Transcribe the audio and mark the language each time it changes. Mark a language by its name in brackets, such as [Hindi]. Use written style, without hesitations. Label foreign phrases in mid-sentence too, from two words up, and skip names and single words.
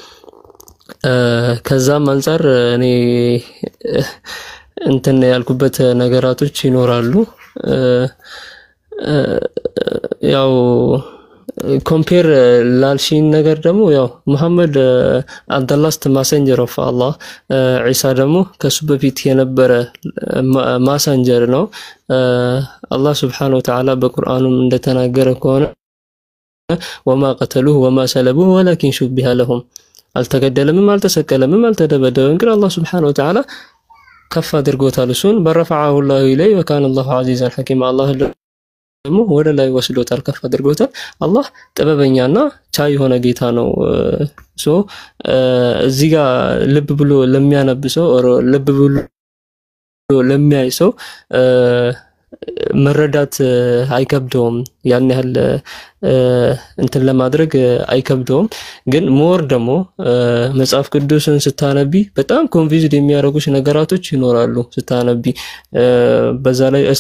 [Amharic] ከዛም አንፃር እኔ እንትን ያልኩበት ነገራቶች ይኖራሉ። ያው ኮምፔር ላልሽኝ ነገር ደግሞ ያው መሐመድ [English] the last messenger of Allah [Amharic] ዒሳ ደግሞ ከሱ በፊት የነበረ ማሰንጀር ነው አላህ [Arabic] سبحانه وتعالى [Amharic] በቁርአኑም እንደተናገረ ከሆነ [Arabic] وما قتلوه وما سلبوه ولكن شبه لهم [Amharic] አልተገደለም አልተሰቀለም አልተደበደበም ግን አላህ [Arabic] سبحانه وتعالى [Amharic] ከፍ አድርጎታል እሱን በረፈዐሁ [Arabic] الله إليه وكان الله عزيزا حكيما [Amharic] አላህ ደግሞ ወደ ላይ ወስዶታል ከፍ አድርጎታል አላህ ጥበበኛና ቻይ ሆነ ጌታ ነው ሶ እዚህ ጋር ልብ ብሎ ለሚያነብሰው ልብ ብሎ ለሚያይ ሰው መረዳት አይከብደውም ያን ያህል እንትን ለማድረግ አይከብደውም ግን ሞር ደግሞ መጽሐፍ ቅዱስን ስታነቢ በጣም ኮንፊውዝድ የሚያደርጉሽ ነገራቶች ይኖራሉ ስታነቢ በዛ ላይ እርስ